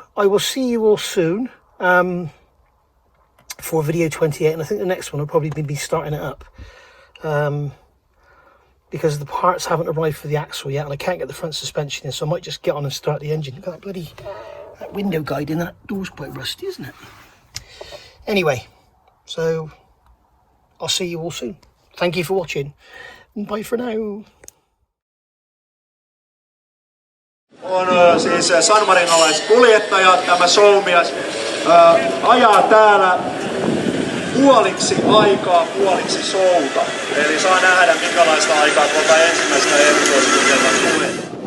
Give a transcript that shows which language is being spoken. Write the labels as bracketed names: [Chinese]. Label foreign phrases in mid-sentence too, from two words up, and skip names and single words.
[English] I will see you all soon for video 28, and I think the next one will probably be starting it up, because the parts haven't arrived for the axle yet, and I can't get the front suspension in, so I might just get on and start the engine. Look at that bloody window guide in, that door's quite rusty, isn't it? Anyway, so I'll see you all soon. Thank you for watching, and bye for now. [Finnish] On siis sanmarinalaiskuljettaja, tämä showmies, ajaa täällä puoliksi aikaa, puoliksi showta. Eli saa nähdä minkälaista aikaa tuolta ensimmäistä erikoiskuljetelta tulee.